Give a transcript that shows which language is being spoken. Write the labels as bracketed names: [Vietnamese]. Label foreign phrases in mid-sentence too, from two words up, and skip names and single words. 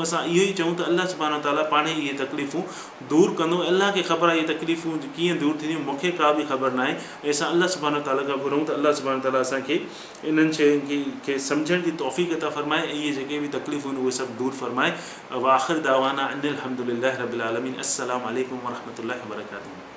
[Sindhi] असां इहो ई चऊं त [Arabic] الله سبحانه وتعالى [Sindhi] पाण ई इहे तकलीफ़ूं दूरि कंदो। अल्लाह खे ख़बर आहे इहे तकलीफ़ूं कीअं दूरि थींदियूं, मूंखे का बि ख़बर न आहे। ऐं असां [Arabic] الله سبحانه وتعالى [Sindhi] खां घुरूं त [Arabic] الله سبحانه وتعالى [Sindhi] असांखे इन्हनि शयुनि खे सम्झण जी तौफ़ीक़ अता फ़रमाए, ऐं इहे जेके बि तकलीफ़ूं आहिनि उहे सभु दूरि फ़रमाए। [Arabic] وآخر دعوانا أن الحمد لله رب العالمين. السلام عليكم ورحمة الله وبركاته.